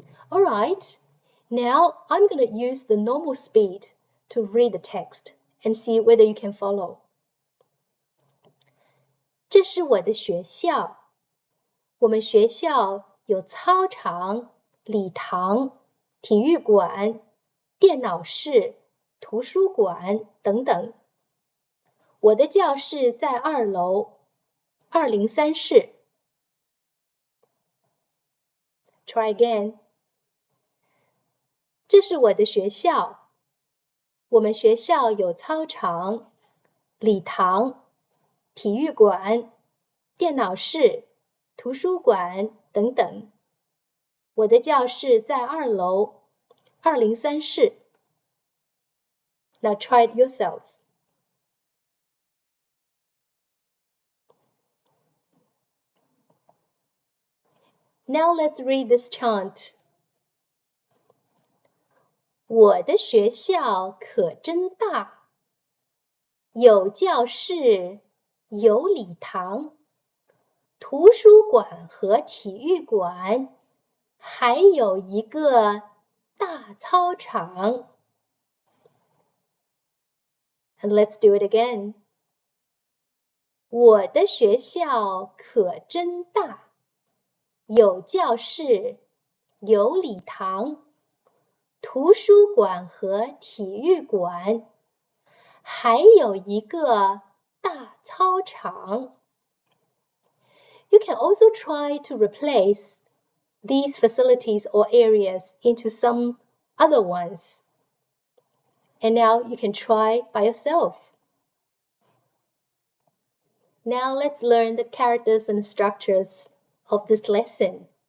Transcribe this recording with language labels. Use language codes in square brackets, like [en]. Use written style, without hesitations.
[en] All right, now I'm going to use the normal speed to read the text and see whether you can follow. [zh] 这是我的学校。我们学校有操场、礼堂、体育馆、电脑室、图书馆等等。我的教室在2楼203室。 [en] Try again. [zh] 这是我的学校。我们学校有操场、礼堂、体育馆、电脑室、图书馆等等。我的教室在2楼203室。 [en] Now try it yourself. Now let's read this chant. [zh] 我的学校可真大，有教室，有礼堂，图书馆和体育馆，还有一个大操场。 [en] And let's do it again. [zh] 我的学校可真大，有教室，有礼堂，图书馆和体育馆，还有一个大操场。 [en] You can also try to replace these facilities or areas into some other ones. And now you can try by yourself. Now let's learn the characters and structures of this lesson.